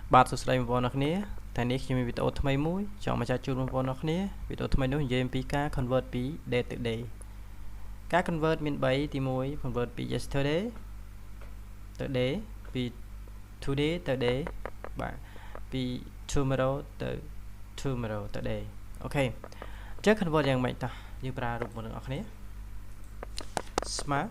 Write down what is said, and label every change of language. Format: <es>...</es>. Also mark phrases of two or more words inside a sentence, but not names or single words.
<km>បាទសួស្តីបងប្អូនអរគ្នាថ្ងៃនេះខ្ញុំមានវីដេអូថ្មីមួយចង់មកចែកជូនបងប្អូនអរគ្នាវីដេអូថ្មីនោះនិយាយអំពីការ convert ពី</km> <en>day to day</en> <km>ការ convert មាន3ទី1 convert ពី yesterday ទៅ day ពី today ទៅ day បាទពី tomorrow ទៅ tomorrow ទៅ day អូខេអញ្ចឹង convert យ៉ាងម៉េចតោះយើងប្រើរូបមួយនឹងអរគ្នា smart</km>